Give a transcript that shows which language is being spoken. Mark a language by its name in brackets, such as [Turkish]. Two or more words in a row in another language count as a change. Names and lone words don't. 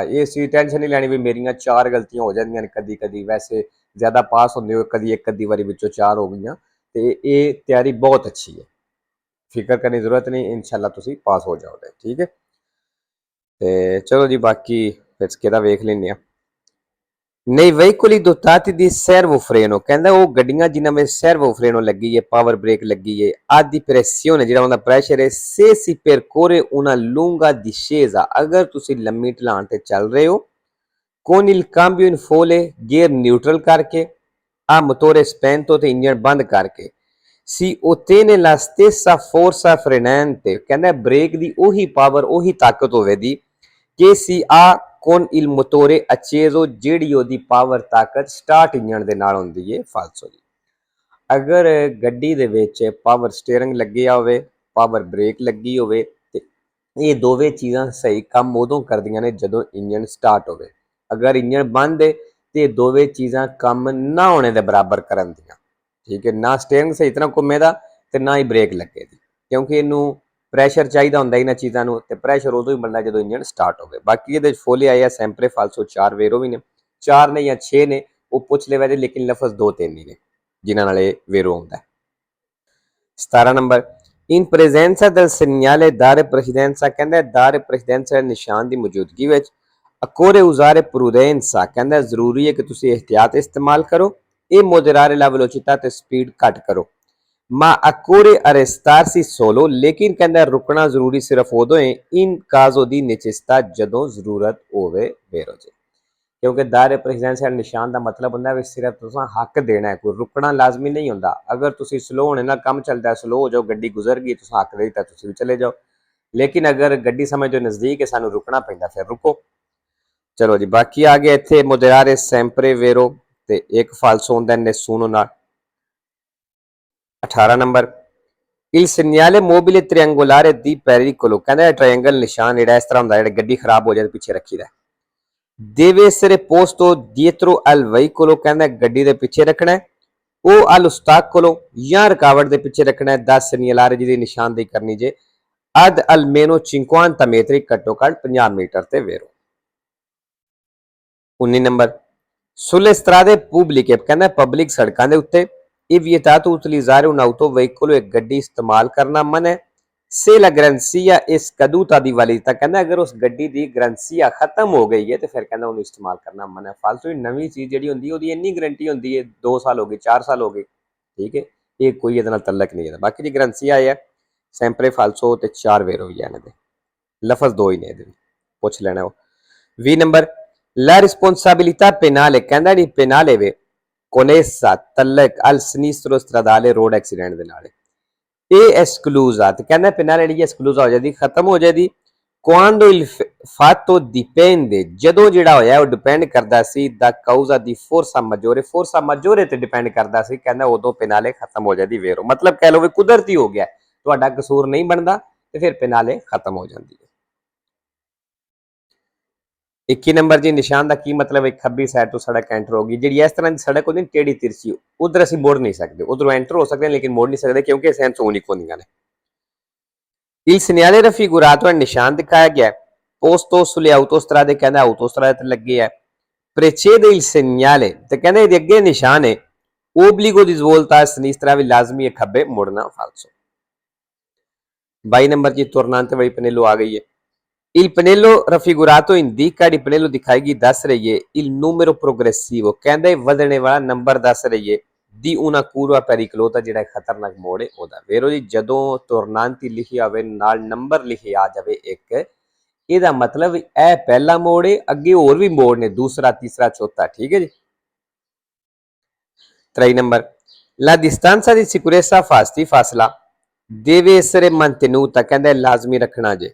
[Punjabi] ਇਸ ਚੀਜ਼ ਟੈਨਸ਼ਨ ਨਹੀਂ ਲੈਣੀ ਵੀ ਮੇਰੀਆਂ 4 ਗਲਤੀਆਂ ਹੋ ਜਾਂਦੀਆਂ ਨੇ ਕਦੀ-ਕਦੀ, ਵੈਸੇ ਜ਼ਿਆਦਾ ਪਾਸ ਹੁੰਦੇ ਹੋ ਕਦੀ ਇੱਕ ਅੱਧੀ ਵਾਰੀ ਵਿੱਚੋਂ 4 ਹੋ ਗਈਆਂ, ਤੇ ਇਹ ਤਿਆਰੀ ਬਹੁਤ ਅੱਛੀ ਹੈ, ਫਿਕਰ ਕਰਨ ਦੀ ਜ਼ਰੂਰਤ ਨਹੀਂ, [Arabic] إن شاء الله [Punjabi] ਤੁਸੀਂ ਪਾਸ ਹੋ ਜਾਓਗੇ। ਠੀਕ ਹੈ, ਤੇ ਚਲੋ ਜੀ ਬਾਕੀ ਫਿਰ ਕਿਹਦਾ ਵੇਖ ਲੈਂਦੇ ਆ। [Italian] Nei veicoli dotati di servofreno, [Punjabi] ਕਹਿੰਦਾ ਉਹ ਗੱਡੀਆਂ ਜਿਨ੍ਹਾਂ ਵਿੱਚ servofreno ਲੱਗੀ ਹੈ, [English] power brake [Punjabi] ਲੱਗੀ ਹੈ, [Italian] a di pressione ਜਿਹੜਾ [Punjabi] ਉਹਦਾ ਪ੍ਰੈਸ਼ਰ ਹੈ, [Italian] se si percorre una lunga discesa, [Punjabi] ਅਗਰ ਤੁਸੀਂ ਲੰਮੀ ਢਲਾਣ ਤੇ ਚੱਲ ਰਹੇ ਹੋ, [Italian] con il cambio in folle, [English] gear neutral [Italian] ਕਰਕੇ, a motore spento [Punjabi] ਤੇ ਇੰਜਨ ਬੰਦ ਕਰਕੇ, [Italian] si ottiene la stessa forza frenante, [Punjabi] ਕਹਿੰਦਾ ਬ੍ਰੇਕ ਦੀ ਉਹੀ ਪਾਵਰ, ਉਹੀ ਤਾਕਤ ਹੋਵੇਗੀ ਕਿ [Italian] si ha con il motore acceso, [Punjabi] ਜਿਹੜੀ ਉਹਦੀ ਪਾਵਰ ਤਾਕਤ [English] start engine [Punjabi] ਦੇ ਨਾਲ ਹੁੰਦੀ ਹੈ। ਫਾਲਸੋ ਜੀ, ਅਗਰ ਗੱਡੀ ਦੇ ਵਿੱਚ [English] power steering [Punjabi] ਲੱਗਿਆ ਹੋਵੇ, [English] power brake [Punjabi] ਲੱਗੀ ਹੋਵੇ, ਤੇ ਇਹ ਦੋਵੇਂ ਚੀਜ਼ਾਂ ਸਹੀ ਕੰਮ ਉਦੋਂ ਕਰਦੀਆਂ ਨੇ ਜਦੋਂ [English] engine start [Punjabi] ਹੋਵੇ। ਅਗਰ ਇੰਜਣ ਬੰਦ ਹੈ ਤੇ ਦੋਵੇਂ ਚੀਜ਼ਾਂ ਕੰਮ ਨਾ ਹੋਣੇ ਦੇ ਬਰਾਬਰ ਕਰਨ ਦੀਆਂ। ਠੀਕ ਹੈ, ਨਾ ਸਟੀਅਰਿੰਗ ਸਹੀ ਤਰ੍ਹਾਂ ਘੁੰਮੇਦਾ ਤੇ ਨਾ ਹੀ ਬ੍ਰੇਕ ਲੱਗੇਗੀ, ਕਿਉਂਕਿ ਇਹਨੂੰ ਪ੍ਰੈਸ਼ਰ ਚਾਹੀਦਾ ਹੁੰਦਾ ਇਹਨਾਂ ਚੀਜ਼ਾਂ ਨੂੰ, ਤੇ ਪ੍ਰੈਸ਼ਰ ਉਦੋਂ ਹੀ ਬਣਦਾ ਜਦੋਂ [English] engine start [Punjabi] ਹੋਵੇ। ਬਾਕੀ ਇਹਦੇ ਫੋਲੇ ਆਏ ਆ [Italian] sempre falso [Punjabi] 4 ਵੇਰੋ ਵੀ ਨੇ, 4 ਨੇ ਜਾਂ 6 ਨੇ, ਉਹ ਪੁੱਛ ਲੈਵੇ, ਲੇਕਿਨ ਲਫ਼ਜ਼ 2-3 ਹੀ ਨੇ ਜਿਨ੍ਹਾਂ ਨਾਲ ਇਹ ਵੇਰੋ ਆਉਂਦਾ। 17 ਨੰਬਰ, [Italian] in presenza del segnale dare precedenza, ਕਹਿੰਦਾ dare precedenza [Punjabi] ਨਿਸ਼ਾਨ ਦੀ ਮੌਜੂਦਗੀ ਵਿੱਚ [Italian] occorre usare prudenza, [Punjabi] ਕਹਿੰਦਾ ਜ਼ਰੂਰੀ ਹੈ ਕਿ ਤੁਸੀਂ ਇhtiyat ਇਸਤੇਮਾਲ ਕਰੋ, [Italian] e moderare la velocità [Punjabi] ਤੇ ਸਪੀਡ ਘੱਟ ਕਰੋ। [Italian] ma occorre arrestarsi solo, [Punjabi] ਲੇਕਿਨ ਕਹਿੰਦਾ ਰੁਕਣਾ ਜ਼ਰੂਰੀ ਸਿਰਫ ਉਦੋਂ ਹੈ [Italian] in caso di necessità, [Punjabi] ਜਦੋਂ ਜ਼ਰੂਰਤ ਹੋਵੇ ਵੇਰੋ ਜੀ। ਕਿਉਂਕਿ [Italian] dare precedenza [Punjabi] ਨਿਸ਼ਾਨ ਦਾ ਮਤਲਬ ਹੁੰਦਾ ਵੀ ਸਿਰਫ ਤੁਸੀਂ ਹੱਕ ਦੇਣਾ ਹੈ, ਕੋਈ ਰੁਕਣਾ ਲਾਜ਼ਮੀ ਨਹੀਂ ਹੁੰਦਾ। ਅਗਰ ਤੁਸੀਂ ਸਲੋ ਹੋਣੇ ਨਾਲ ਕੰਮ ਚੱਲਦਾ, ਸਲੋ ਹੋ ਜਾਓ, ਗੱਡੀ ਗੁਜ਼ਰ ਗਈ, ਤੁਸੀਂ ਹੱਕ ਦੇ ਦਿੱਤਾ, ਤੁਸੀਂ ਵੀ ਚਲੇ ਜਾਓ। ਲੇਕਿਨ ਅਗਰ ਗੱਡੀ ਸਮਝੋ ਨਜ਼ਦੀਕ ਹੈ, ਸਾਨੂੰ ਰੁਕਣਾ ਪੈਂਦਾ, ਫਿਰ ਰੁਕੋ। ਚਲੋ ਜੀ ਬਾਕੀ ਆ ਗਿਆ ਇੱਥੇ [Italian] moderare sempre vero [Punjabi] ਤੇ ਇੱਕ ਫਾਲਸੋ ਹੁੰਦਾ ਨੈਸੂਨੋ ਨਾਲ। 18 ਨੰਬਰ, [Italian] il segnale mobile triangolare di pericolo, [Punjabi] ਕਹਿੰਦਾ ਟ੍ਰਾਇੰਗਲ ਨਿਸ਼ਾਨ ਜਿਹੜਾ ਇਸ ਤਰ੍ਹਾਂ ਹੁੰਦਾ, ਜਿਹੜਾ ਗੱਡੀ ਖਰਾਬ ਹੋ ਜਾਏ ਪਿੱਛੇ ਰੱਖੀਦਾ, [Italian] deve essere posto dietro al veicolo, [Punjabi] ਕਹਿੰਦਾ ਗੱਡੀ ਦੇ ਪਿੱਛੇ ਰੱਖਣਾ ਹੈ, ਉਹ all'ostacolo ਜਾਂ ਰੁਕਾਵਟ ਦੇ ਪਿੱਛੇ ਰੱਖਣਾ ਹੈ, 10 segnalare ਜਿਹਦੀ ਨਿਸ਼ਾਨਦੇਹੀ ਕਰਨੀ ਜੇ, [Italian] ad almeno 50 metri, [Punjabi] ਘੱਟੋ ਘੱਟ 50 ਮੀਟਰ ਤੇ ਵੇਰੋ। 19 ਨੰਬਰ, [Italian] sulle strade pubbliche, [Punjabi] ਕਹਿੰਦਾ ਪਬਲਿਕ ਸੜਕਾਂ ਦੇ ਉੱਤੇ ਇਹ [Italian] vietato utilizzare un'auto veicolo, [Punjabi] ਇੱਕ ਗੱਡੀ ਇਸਤੇਮਾਲ ਕਰਨਾ ਮਨ ਹੈ, [Italian] se la garanzia è scaduta di validità, [Punjabi] ਕਹਿੰਦਾ ਅਗਰ ਉਸ ਗੱਡੀ ਦੀ ਗਰੰਸੀਆ ਖਤਮ ਹੋ ਗਈ ਹੈ ਤੇ ਫਿਰ ਕਹਿੰਦਾ ਉਹਨੂੰ ਇਸਤੇਮਾਲ ਕਰਨਾ ਮਨ ਹੈ। ਫਾਲਤੂ ਨਵੀਂ ਚੀਜ਼ ਜਿਹੜੀ ਹੁੰਦੀ ਉਹਦੀ ਇੰਨੀ ਗਰੰਟੀ ਹੁੰਦੀ ਹੈ, 2 ਸਾਲ ਹੋ ਗਏ, 4 ਸਾਲ ਹੋ ਗਏ। ਠੀਕ ਹੈ, ਇਹ ਕੋਈ ਇਹਦੇ ਨਾਲ ਤਲਕ ਨਹੀਂ ਹੈ। ਬਾਕੀ ਦੀ ਗਰੰਸੀਆ ਆਇਆ [Italian] sempre falso [Punjabi] ਤੇ 4 ਵੇਰੋ ਵੀ ਇਹਨਾਂ ਦੇ ਲਫ਼ਜ਼ 2 ਹੀ ਨੇ, ਇਹਦੇ ਪੁੱਛ ਲੈਣਾ ਉਹ। 20 ਨੰਬਰ, [Italian] la responsabilità penale, [Punjabi] ਕਹਿੰਦਾ ਜਿਹੜੀ penale ਵੇ connessa ਤਲਕ [Italian] al sinistro stradale [English] road accident [Punjabi] ਦੇ ਨਾਲ, ਇਹ ਐਕਸਕਲੂਜ਼ ਆ, ਤੇ ਕਹਿੰਦਾ penale ਜਿਹੜੀ ਐਕਸਕਲੂਜ਼ ਹੋ ਜਾਂਦੀ, ਖਤਮ ਹੋ ਜਾਂਦੀ [Italian] Quando il fatto dipende, [Punjabi] ਜਦੋਂ ਜਿਹੜਾ ਹੋਇਆ ਉਹ ਡਿਪੈਂਡ ਕਰਦਾ ਸੀ [Italian] da causa di forza maggiore [Punjabi] ਤੇ ਡਿਪੈਂਡ ਕਰਦਾ ਸੀ, ਕਹਿੰਦਾ ਉਦੋਂ ਪਿਨਾਲੇ ਖਤਮ ਹੋ ਜਾਂਦੀ ਵੇਰੋ, ਮਤਲਬ ਕਹਿ ਲਓ ਵੀ ਕੁਦਰਤੀ ਹੋ ਗਿਆ, ਤੁਹਾਡਾ ਕਸੂਰ ਨਹੀਂ ਬਣਦਾ ਤੇ ਫਿਰ ਪਿਨਾਲੇ ਖਤਮ ਹੋ ਜਾਂਦੀ ਹੈ। 21 ਨੰਬਰ ਜੀ, ਨਿਸ਼ਾਨ ਦਾ ਕੀ ਮਤਲਬ ਹੈ? ਖੱਬੀ ਸਾਈਡ ਤੋਂ ਸੜਕ ਐਂਟਰ ਹੋਗੀ, ਜਿਹੜੀ ਇਸ ਤਰ੍ਹਾਂ ਦੀ ਸੜਕ ਹੁੰਦੀ ਟੇੜੀ ਤਿਰਛੀ, ਉਧਰ ਅਸੀਂ ਮੁੜ ਨਹੀਂ ਸਕਦੇ, ਉਧਰੋਂ ਐਂਟਰ ਹੋ ਸਕਦੇ ਲੇਕਿਨ ਮੁੜ ਨਹੀਂ ਸਕਦੇ ਕਿਉਂਕਿ [Italian] senso unico [Punjabi] ਹੁੰਦੀਆਂ ਨੇ। [Italian] Il segnale raffigurato è [Punjabi] ਨਿਸ਼ਾਨ ਦਿਖਾਇਆ ਗਿਆ, [Italian] posto sulle autostrade, [Punjabi] ਕਹਿੰਦਾ autostrade ਤੇ ਲੱਗੇ ਹੈ। [Italian] Precede il segnale [Punjabi] ਤੇ ਕਹਿੰਦਾ ਇਹਦੇ ਅੱਗੇ ਨਿਸ਼ਾਨ ਹੈ, [Italian] obbligo di svolta a sinistra [Punjabi] ਵੀ ਲਾਜ਼ਮੀ ਹੈ, ਖੱਬੇ ਮੁੜਨਾ falso। 22 ਨੰਬਰ ਜੀ, tornante ਵਾਲੀ ਪਨੇਲੋ ਆ ਗਈ ਹੈ। [Italian] Il pannello raffigurato indica, il pannello [Punjabi] ਦਿਖਾਏਗੀ ਦੱਸ ਰਹੀ ਹੈ [Italian] il numero progressivo, [Punjabi] ਕਹਿੰਦਾ ਵਧਣੇ ਵਾਲਾ ਨੰਬਰ ਦੱਸ ਰਹੀ ਹੈ [Italian] di una curva pericolosa, [Punjabi] ਜਿਹੜਾ ਖਤਰਨਾਕ ਮੋੜ ਹੈ ਉਹਦਾ। ਵੇਰੋ ਜੀ, ਜਦੋਂ tornante ਲਿਖੀ ਆਵੇ ਨਾਲ ਨੰਬਰ ਲਿਖੇ ਆ ਜਾਵੇ ਇੱਕ, ਇਹਦਾ ਮਤਲਬ ਇਹ ਪਹਿਲਾ ਮੋੜ ਹੈ, ਅੱਗੇ ਹੋਰ ਵੀ ਮੋੜ ਨੇ, ਦੂਸਰਾ, ਤੀਸਰਾ, ਚੌਥਾ, ਠੀਕ ਹੈ ਜੀ। 3 ਨੰਬਰ, [Italian] la distanza di sicurezza ਫਾਸਲਾ deve essere mantenuta, [Punjabi] ਕਹਿੰਦਾ ਲਾਜ਼ਮੀ ਰੱਖਣਾ ਜੇ।